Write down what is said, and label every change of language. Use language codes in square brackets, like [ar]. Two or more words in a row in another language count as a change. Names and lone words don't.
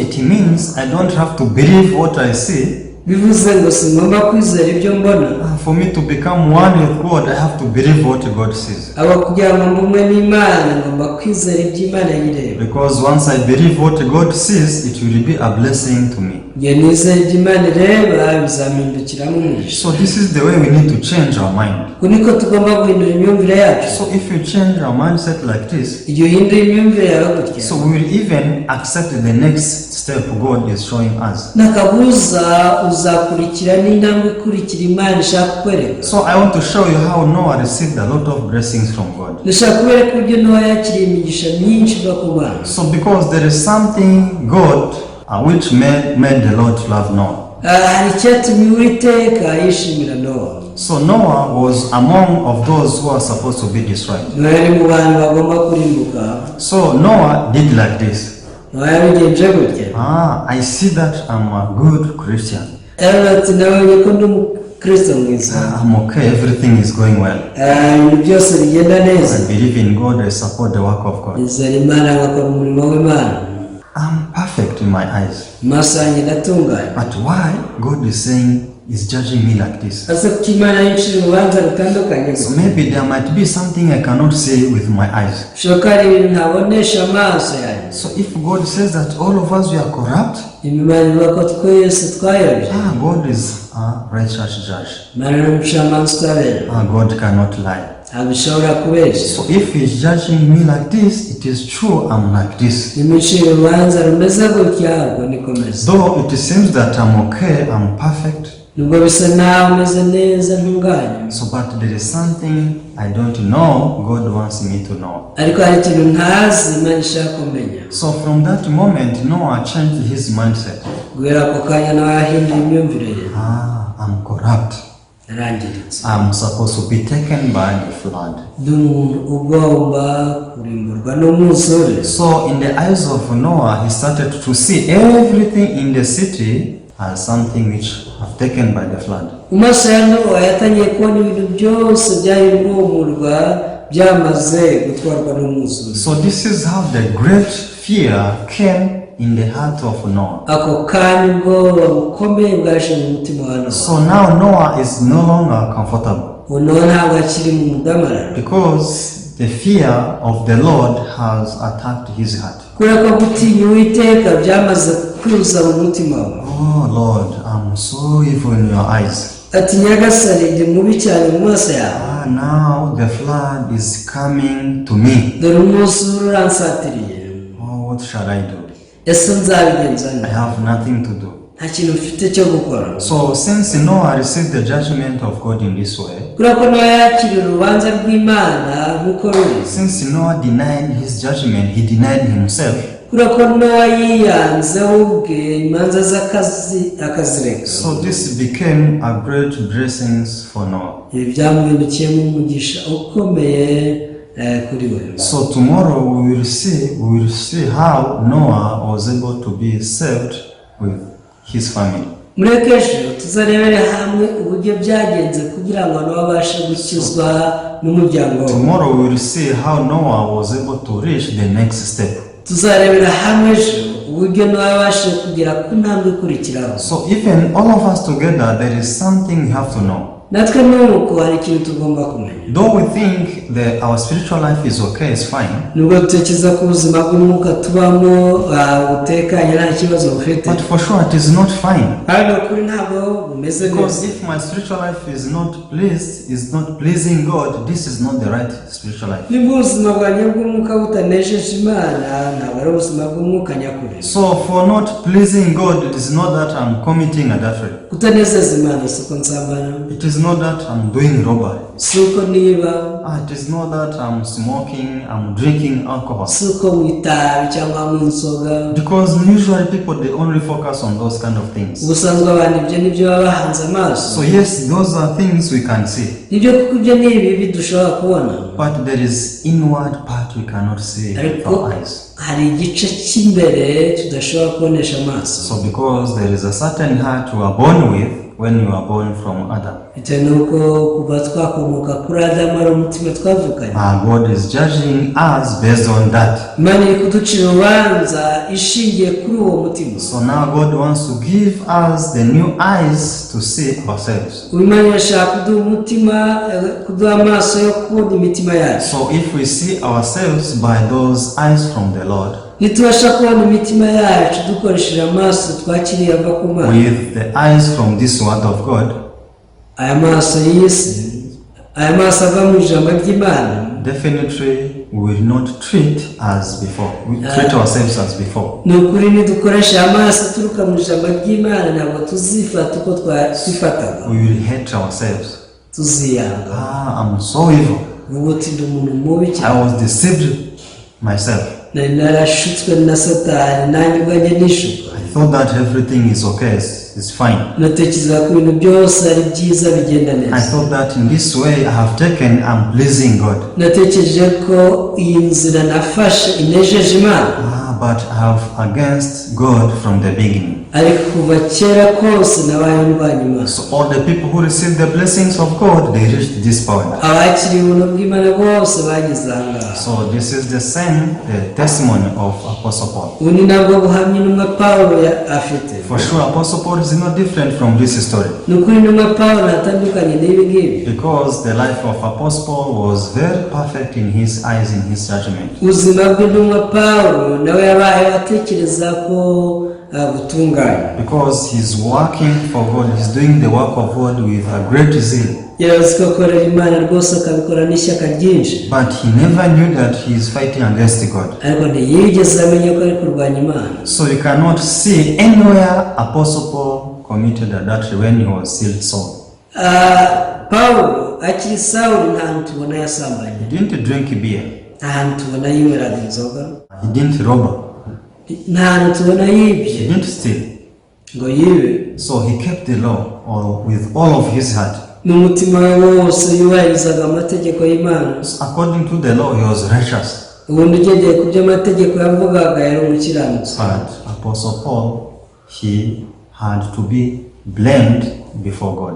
[en] It means I don't have to believe what I see. [rw] Bivuze ngo singomba kwizera ibyo mbona. [en] For me to become one with God, I have to believe what God says. [rw] Aba kugira ngo mbumwe n'Imana ngomba kwizera ibyo Imana yireba. [en] Because once I believe what God says, it will be a blessing to me. [rw] Ye nizera ibyo Imana ireba bizampindukiramo umugisha. [en] So this is the way we need to change our mind. [rw] Kuniko tugomba guhindura imyumvire yacu. [en] So if you change our mindset like this, [rw] iyo uhindura imyumvire yawe gutya, [en] so we will even accept the next step God is showing us. [rw] Nakabuza uzakurikira n'intambwe ikurikira Imana ishaka kukwereka. [en] So I want to show you how Noah received a lot of blessings from God. [rw] Ndashaka kubereka uburyo Nowa yakiriye imigisha myinshi iva ku Mana. [en] So because there is something God which made the Lord love Noah. [rw] Hari icyatumye Uwiteka yishimira Nowa. [en] So Noah was among of those who are supposed to be destroyed. [rw] Yari mu bantu bagomba kurimbuka. [en] So Noah did like this. [rw] Nowa yabigenje gutya. [en] I see that I'm a good Christian. [rw] Ati nabonye ko ndi Kristo mwiza. [en] I'm okay, everything is going well. [rw] Ibintu byose bigenda neza. [en] I believe in God, I support the work of God. [rw] Nizera Imana ngakora umurimo w'Imana. [en] I'm perfect in my eyes. [rw] Maso yanjye ndatunganye. [en] But why God is saying, is judging me like this? [rw] Asa kuki Imana yicira urubanza rutandukanye? [en] So maybe there might be something I cannot see with my eyes. [rw] Shoka hari ibintu ntabonesha amaso yanjye. [en] So if God says that all of us we are corrupt, [rw] Imana ivuga ko twese twayobye. [en] God is a righteous judge. [rw] Imana ni umucamanza utabera. [en] God cannot lie. [rw] Abishobora kubeshya. [en] So if he's judging me like this, it is true I'm like this. [rw] Imicira urubanza rumeze gutya ubwo nikomeza. [en] Though it seems that I'm okay, I'm perfect. [rw] Nubwo bisa naho umeze neza ntunganye. [en] So but there is something I don't know, God wants me to know. [rw] Ariko hari ikintu ntazi Imana ishaka kumenya. [en] So from that moment, Noah changed his mindset. [rw] Guhera ako kanya nawe yahinduye imyumvire ye. [en] I'm corrupt. [rw] Yarangiritse. [en] I'm supposed to be taken by the flood. [rw] Ndi umuntu ugomba kurimburwa n'umwuzure. [en] So in the eyes of Noah, he started to see everything in the city as something which have taken by the flood. [rw] Mu maso ya Nowa yatangiye kubona ibintu byose byari muri uwo murwa byamaze gutwarwa n'umwuzure. [en] So this is how the great fear came in the heart of Noah. [rw] Ako kanya ubwoba bukomeye bwaje mu mutima wa Nowa. [en] So now Noah is no longer comfortable. [rw] Nowa ntabwo akiri mu mudamararo. [en] Because the fear of the Lord has attacked his heart. [rw] Kubera ko gutinya Uwiteka byamaze kuza mu mutima we. [en] Oh Lord, I'm so evil in your eyes. [rw] Ati Nyagasani ndi mubi cyane mu maso yawe. [en] Now the flood is coming to me. [rw] Dore umwuzure uransatiriye. [en] Oh, what shall I do? [rw] Ese nzabigenza nte? [en] I have nothing to do. [rw] Nta kintu mfite cyo gukora. [en] So since Noah received the judgment of God in this way, [rw] kubera ko Nowa yakiriye urubanza rw'Imana nk'uko ruri. [en] since Noah denied his judgment, he denied himself. [rw] kubera ko Nowa yiyanze ubwe imanza z'akazi akazireka. [en] So this became a great blessing for Noah. [rw] Ibi byamuhindukiyemo umugisha ukomeye kuri we. [en] So tomorrow we will see how Noah was able to be saved with his family. [rw] Muri ejo tuzarebere hamwe uburyo byagenze kugira ngo Nowa abashe gukizwa n'umuryango we. [en] Tomorrow we will see how Noah was able to reach the next step. [rw] Tuzarebera hamwe ejo uburyo Nowa abashe kugera ku ntambwe ikurikiraho. [en] So even all of us together, there is something we have to know. [rw] Natwe nuko hari ikintu tugomba kumenya. [en] Though we think that our spiritual life is okay, it's fine. [rw] Nubwo dutekereza ko ubuzima bw'umwuka tubamo butekanye nta kibazo bufite. [en] But for sure it is not fine. [rw] Ariko kuri ntabwo bumeze neza. [en] Because if my spiritual life is not pleasing God, this is not the right spiritual life. [rw] Niba ubuzima bwanjye bw'umwuka butanejeje Imana, ntabwo ari ubuzima bw'umwuka nyakuri. [en] So for not pleasing God, it is not that I'm committing adultery. [rw] Kutanezeza Imana siko nsambana. [en] It is not that I'm doing robbery. [rw] Siko niba. [en] It is not that I'm smoking, I'm drinking alcohol. [rw] Siko mwitabi cyangwa mwinsoga. [en] Because usually people, they only focus on those kind of things. [rw] Ubusanzwe abantu ibyo nibyo baba bahanze amaso. [en] So yes, those are things we can see. [rw] Nibyo kuko ibyo ni ibibi dushobora kubona. [en] But there is inward part we cannot see with our eyes. [rw] Hari igice cy'imbere tudashobora kubonesha amaso. [en] So because there is a certain heart you are born with when you are born from Adam. [rw] Bitewe nuko kuva twakomoka kuri Adamu ari umutima twavukanye. [en] God is judging us based on that. [rw] Imana iri kuducira urubanza ishingiye kuri uwo mutima. [en] So now God wants to give us the new eyes to see ourselves. [rw] Imana irashaka kuduha umutima, kuduha amaso yo kubona imitima yacu. [en] So if we see ourselves by those eyes from the Lord, [rw] nitubasha kubona imitima yacu dukoresheje amaso twakiriye ava ku Mana, [en] with the eyes from this word of God, [rw] aya maso y'isi, aya maso ava mu ijambo ry'Imana, [en] definitely we will not treat as before. We treat ourselves as before. [rw] ni ukuri nidukoresha amaso turuka mu ijambo ry'Imana ntabwo tuzifata uko twifataga. [en] We will hate ourselves. [rw] Tuziyanga. [en] I'm so evil. [rw] Vuga uti ndi umuntu mubi cyane. [en] I was deceived myself. [rw] Nari narashutswe na Satani nanjye ubwanjye nishuka. [en] I thought that everything is okay, it's fine. [rw] Natekereza ko ibintu byose ari byiza bigenda [en] I [rw] neza. [en] thought that in this way I have taken, I'm pleasing God. [rw] Natekereje ko iyi nzira nafashe inejeje Imana. [en] but have against God from the beginning. [rw] ariko kuva kera kose nabaye ndwanya Imana. [en] So all the people who received the blessings of God, they reached this point. [rw] Abakiriye ubuntu bw'Imana bose bageze aha ngaha. [en] So this is the same testimony of Apostle Paul. [rw] Ubu ni nabwo buhamya intumwa Pawulo afite. [en] For sure, Apostle Paul is not different from this story. [rw] Ni ukuri intumwa Pawulo atandukanye n'ibi ngibi. [en] Because the life of Apostle Paul was very perfect in his eyes, in his judgment. [rw] Ubuzima bw'intumwa Pawulo nawe yabaye atekereza ko butunganye. [en] Because he's working for God, he's doing the work of God with a great zeal. [rw] Yarazi ko akorera Imana rwose akabikora n'ishyaka ryinshi. [en] But he never knew that he is fighting against God. [rw] Ariko ntiyigeze amenya ko ari kurwanya Imana. [en] So you cannot see anywhere Apostle Paul committed adultery when he was still Saul. [rw] Pawulo akiri Sawuli nta hantu tubona yasambanye. [en] He didn't drink beer. [rw] Nta hantu tubona yinyweraga inzoga. [en] He didn't rob. [rw] Nta hantu tubona yibye. [en] He didn't steal. [rw] Ngo yibe. [en] So he kept the law with all of his heart. [rw] N'umutima we wose yubahirizaga amategeko y'Imana. [en] According to the law, he was righteous. [rw] Ubundi ugendeye ku byo amategeko yavugaga yari umukiranutsi. [en] But Apostle Paul, he had to be blamed before God.